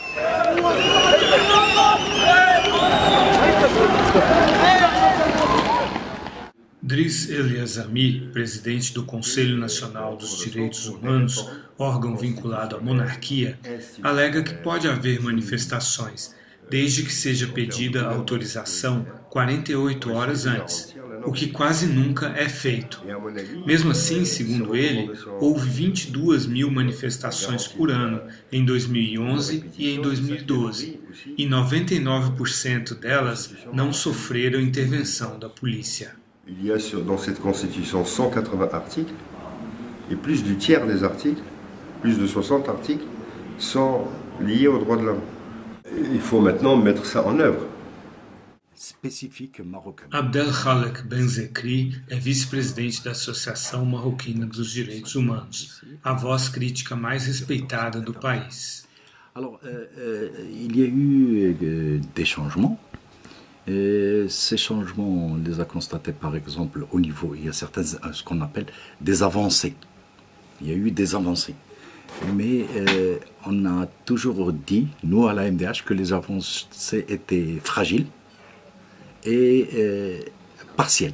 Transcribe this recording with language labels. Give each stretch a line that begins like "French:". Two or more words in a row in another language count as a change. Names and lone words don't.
Portuguese: Driss El Yazami, presidente do Conselho Nacional dos Direitos Humanos, órgão vinculado à monarquia, alega que pode haver manifestações, desde que seja pedida autorização 48 horas antes, o que quase nunca é feito. Mesmo assim, segundo ele, houve 22 mil manifestações por ano em 2011 e em 2012, e 99% delas não sofreram intervenção da polícia.
French: Il y a dans cette Constitution 180 articles, et plus du tiers des articles, plus de 60 articles, sont liés aux droits de l'homme. Il faut maintenant mettre ça en œuvre.
Portuguese: Abdelkhalek Benzekri é vice-presidente da Associação Marroquina dos Direitos Humanos, a voz crítica mais respeitada do país.
French: Alors, il y a eu des changements. Ces changements, on les a constatés par exemple au niveau, il y a certaines, ce qu'on appelle des avancées. Il y a eu des avancées. Mais on a toujours dit, nous à la MDH, que les avancées étaient fragiles et partielles.